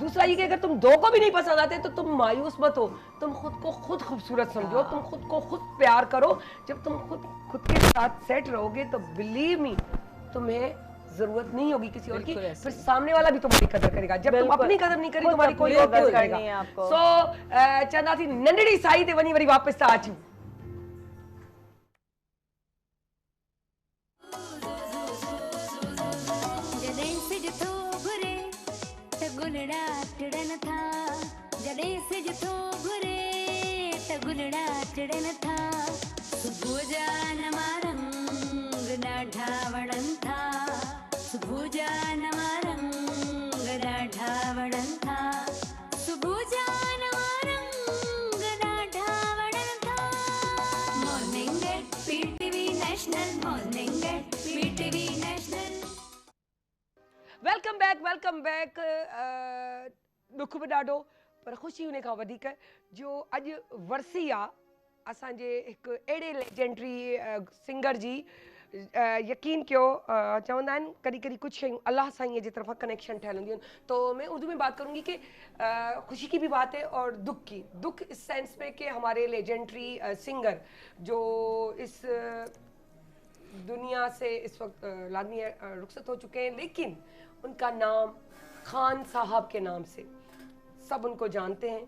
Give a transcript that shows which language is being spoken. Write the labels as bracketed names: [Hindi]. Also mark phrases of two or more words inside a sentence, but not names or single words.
[Urdu] دوسرا یہ کہ اگر تم 2 کو بھی نہیں پسند آتے تو تم مایوس مت ہو، تم خود کو خود خوبصورت سمجھو، تم خود کو خود پیار کرو. جب تم خود کے ساتھ سیٹ رہوگے تو [English] believe me [Urdu] تمہیں ضرورت نہیں ہوگی کسی اور کی، پھر سامنے والا بھی تمہاری قدر کرے گا. جب تم اپنی قدر نہیں کری تمہاری کوئی اور قدر کرے گا. [Sindhi] सो चंदा थी नंढड़ी साई ते वनी वरी वापस आ अचूं। जॾहिं सिज थो घुरे त गुलड़ा टिड़न था, जॾहिं सिज थो घुरे त गुलड़ा टिड़न था, सुबुह जा नवां रंग ॾाढा वणनि था, सुबुह जा नवां रंग ॾाढा वणनि था, सुबुह जा नवां रंग ॾाढा वणनि था। [English] मॉर्निंग एट पीटीवी नेशनल, मॉर्निंग एट पीटीवी नेशनल। Welcome back. [Sindhi] दुख बि ॾाढो पर ख़ुशी उन खां वधीक जो अॼु वरसी आहे असांजे हिकु अहिड़े [English] legendary singer [Sindhi] जी। यकीन कयो चवंदा आहिनि कॾहिं कॾहिं कुछ शयूं अल्लाह साईं जे तरफ़ा कनेक्शन ठहियल हूंदियूं आहिनि। [Urdu] تو میں اردو میں بات کروں گی کہ خوشی کی بھی بات ہے اور دکھ کی. دکھ اس سینس میں کہ ہمارے [English] legendary singer [Urdu] جو اس دنیا سے اس وقت لازمی رخصت ہو چکے ہیں، لیکن ان کا نام خان صاحب کے نام سے سب ان کو جانتے ہیں.